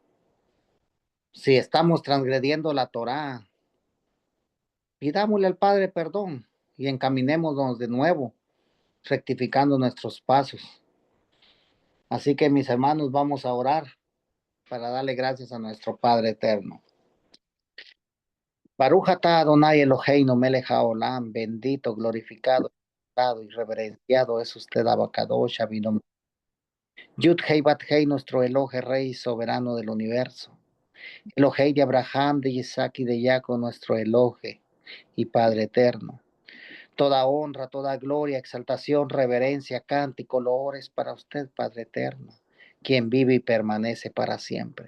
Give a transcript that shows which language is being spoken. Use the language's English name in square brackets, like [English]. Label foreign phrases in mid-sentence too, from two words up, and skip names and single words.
[Spanish] Si estamos transgrediendo la Torá, pidámosle al Padre perdón y encaminémonos de nuevo, rectificando nuestros pasos. Así que mis hermanos, vamos a orar para darle gracias a nuestro Padre eterno. [Hebrew] ברוך אתה אדוני אלוהינו מלך העולם, [Spanish] bendito, glorificado, y reverenciado es usted, [Hebrew] אבא קדוש, אבינו. [Spanish] Yud Hei Bat Hei, nuestro Elohe, Rey soberano del universo. Elohei de Abraham, de Isaac y de Jacob, nuestro Elohe y Padre eterno. Toda honra, toda gloria, exaltación, reverencia, cántico, loores para usted, Padre eterno, quien vive y permanece para siempre.